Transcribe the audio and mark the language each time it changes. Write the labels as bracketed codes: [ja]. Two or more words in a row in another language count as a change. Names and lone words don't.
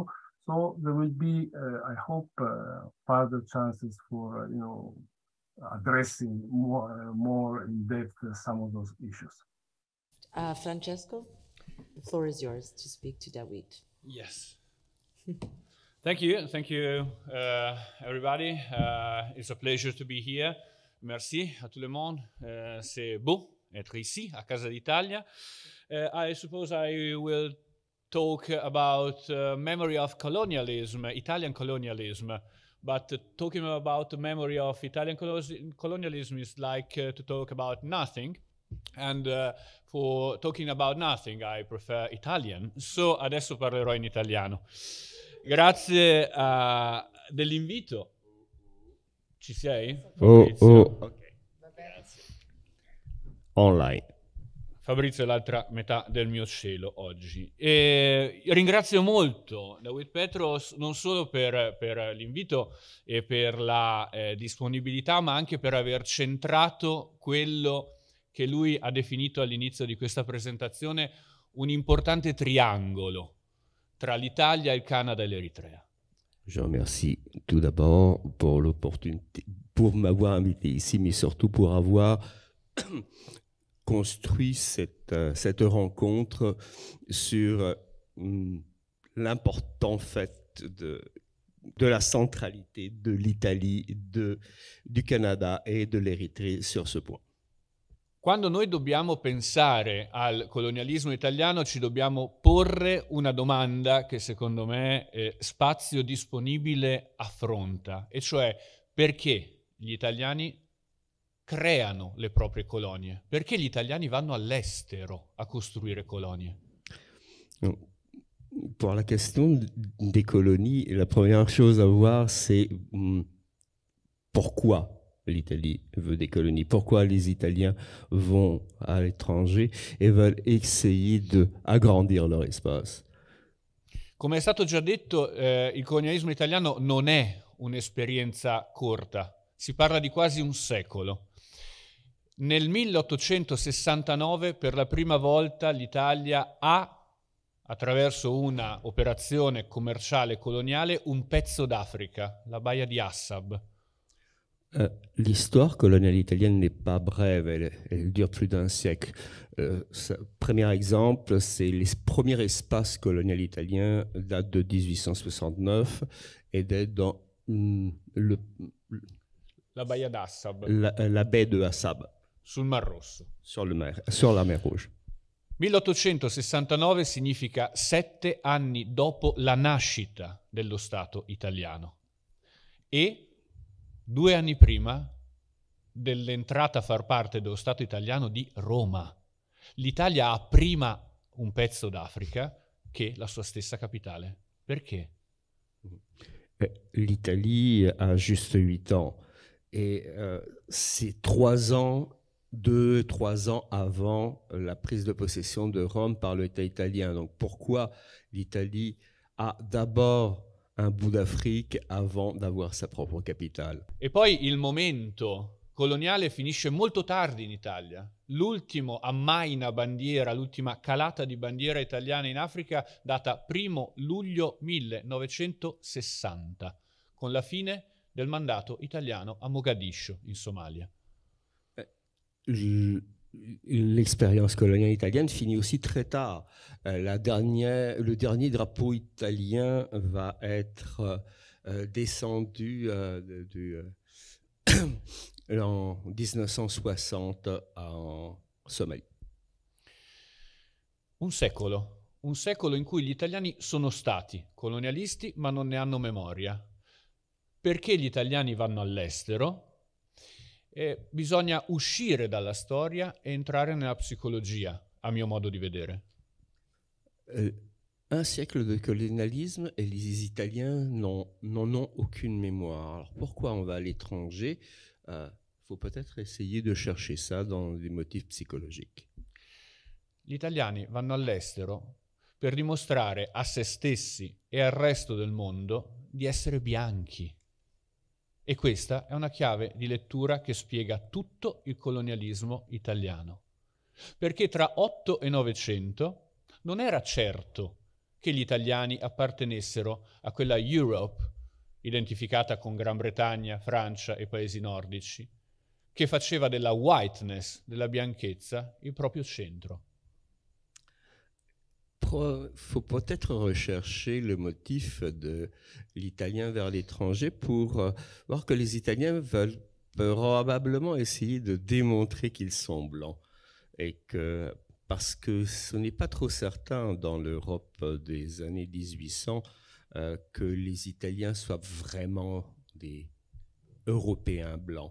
[en] So there will be, I hope, further chances for addressing more in depth some of those issues. Francesco, the floor is yours to speak to Dawit. Yes. Thank you, everybody. It's a pleasure to be here. [fr] Merci à tout le monde. C'est beau être ici, à Casa d'Italia. [en] I suppose I will talk about memory of colonialism, Italian colonialism. But talking about the memory of Italian colonialism is like to talk about nothing. And for talking about nothing, I prefer Italian. [it] So adesso parlerò in italiano. Grazie dell'invito. Ci sei? Oh. Okay. Grazie. Online. Fabrizio è l'altra metà del mio cielo oggi. E ringrazio molto Dawit Petros non solo per l'invito e per la disponibilità, ma anche per aver centrato quello che lui ha definito all'inizio di questa presentazione un importante triangolo tra l'Italia, il Canada e l'Eritrea. [fr] Je remercie tout d'abord pour l'opportunité, pour m'avoir invité ici, mais surtout pour avoir construit cette rencontre sur l'important fait de la centralité de l'Italie, du Canada et de l'Érythrée sur ce point. [it] Quando noi dobbiamo pensare al colonialismo italiano ci dobbiamo porre una domanda che secondo me Spazio Disponibile affronta, e cioè perché gli italiani creano le proprie colonie? Perché gli italiani vanno all'estero a costruire colonie? [fr] Pour la question des colonies, la première chose à voir, c'est pourquoi l'Italie veut des colonies, pourquoi les Italiens vont à l'étranger et veulent essayer d'agrandir leur espace. [it] Come è stato già detto, il colonialismo italiano non è un'esperienza corta, si parla di quasi un secolo. Nel 1869 per la prima volta l'Italia ha, attraverso una operazione commerciale coloniale, un pezzo d'Africa, la baia di Assab. [fr] L'histoire coloniale italienne n'est pas brève, elle dure plus d'un siècle. Premier exemple, c'est les premiers espaces coloniaux italiens datent de 1869 et d'être dans [it] la baia d'Assab. [fr] La baie de Assab. [it] Sul Mar Rosso. [fr] Sur la mer Rouge. [it] 1869 significa 7 anni dopo la nascita dello Stato italiano e 2 anni prima dell'entrata a far parte dello Stato italiano di Roma. L'Italia ha prima un pezzo d'Africa che la sua stessa capitale. Perché? [fr] L'Italie a juste 8 ans et c'est 3 ans 2-3 ans avant la prise de possession de Rome par l'État italien. Donc pourquoi l'Italie a d'abord un bout d'Afrique avant d'avoir sa propre capitale? [it] E poi il momento coloniale finisce molto tardi in Italia. L'ultimo ammaina bandiera, l'ultima calata di bandiera italiana in Africa data 1 luglio 1960, con la fine del mandato italiano a Mogadiscio, in Somalia. [fr] L'expérience coloniale italienne finit aussi très tard. Le dernier drapeau italien va être descendu en 1960 en Somalie. [it] Un secolo in cui gli italiani sono stati colonialisti ma non ne hanno memoria. Perché gli italiani vanno all'estero? bisogna uscire dalla storia e entrare nella psicologia, a mio modo di vedere. [fr] Un siècle de colonialisme et les Italiens n'en ont aucune mémoire. Alors pourquoi on va à l'étranger? Faut peut-être essayer de chercher ça dans des motifs psychologiques. [it] Gli italiani vanno all'estero per dimostrare a se stessi e al resto del mondo di essere bianchi. E questa è una chiave di lettura che spiega tutto il colonialismo italiano. Perché tra 8 e 900 non era certo che gli italiani appartenessero a quella Europe, identificata con Gran Bretagna, Francia e paesi nordici, che faceva della whiteness, della bianchezza, il proprio centro. [fr] Faut peut-être rechercher le motif de l'italien vers l'étranger pour voir que les Italiens veulent probablement essayer de démontrer qu'ils sont blancs. Et que, parce que ce n'est pas trop certain dans l'Europe des années 1800 que les Italiens soient vraiment des Européens blancs.